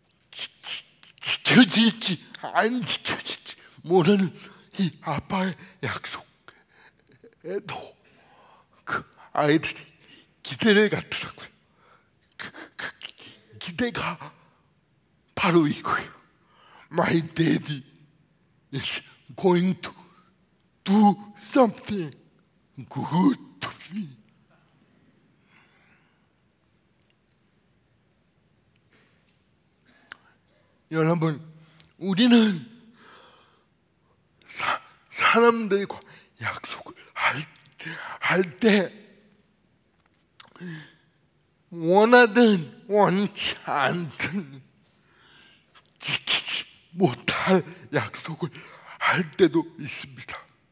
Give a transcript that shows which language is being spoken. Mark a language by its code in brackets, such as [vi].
[ko] 지켜질지 안 지켜질지 모르는 이 아빠의 약속에도 그 아이들이 기대를 갖더라고요. 그 기대가 바로 이거예요. [en] My daddy is going to do something good to me. [ko] 여러분, 우리는 사람들과 약속을 할 때 원하든 원치 않든 지키지 못할 약속을 할 때도 있습니다.